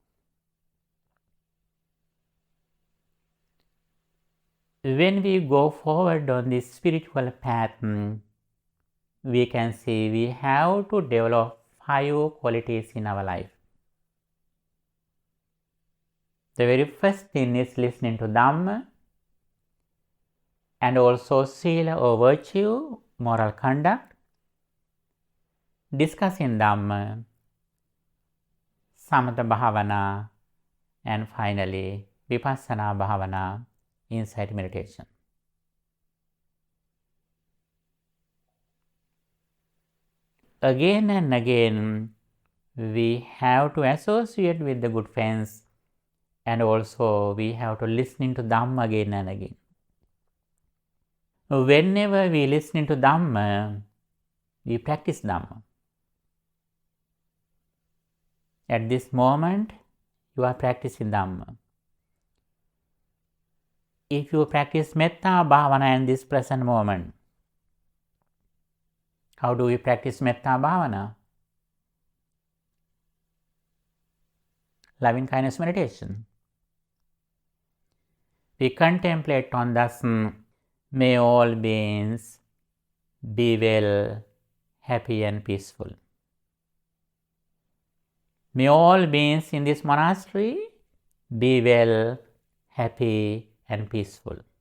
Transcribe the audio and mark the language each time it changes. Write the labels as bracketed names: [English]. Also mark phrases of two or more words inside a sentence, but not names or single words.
[English] When we go forward on this spiritual path, we can see we have to develop 5 qualities in our life. The very first thing is listening to Dhamma and also sila or virtue, moral conduct, discussing Dhamma, [Pali] samatha bhavana, [English] and finally [Pali] vipassana bhavana, [English] insight meditation. Again and again, we have to associate with the good friends and also we have to listen to Dhamma again and again. Whenever we listen to Dhamma, we practice Dhamma. At this moment, you are practicing Dhamma. If you practice [Pali] metta bhavana [English] in this present moment, how do we practice [Pali] metta bhavana? [English] Loving kindness meditation. We contemplate on thus, may all beings be well, happy and peaceful. May all beings in this monastery be well, happy and peaceful.